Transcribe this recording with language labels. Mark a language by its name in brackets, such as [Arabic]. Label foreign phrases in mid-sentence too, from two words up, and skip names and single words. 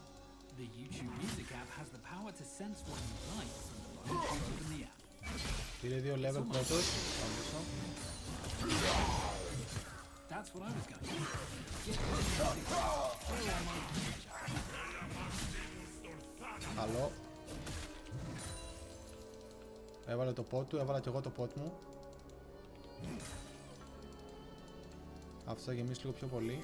[English] The YouTube Music app has the power to sense what you like from the moment you open the app. [Greek] Πήρε 2 level πρώτος. [English] That's what I was going to [Greek] Καλό. Έβαλε το pot του, έβαλα και εγώ το pot μου. Αυτό θα γεμίσει λίγο πιο πολύ.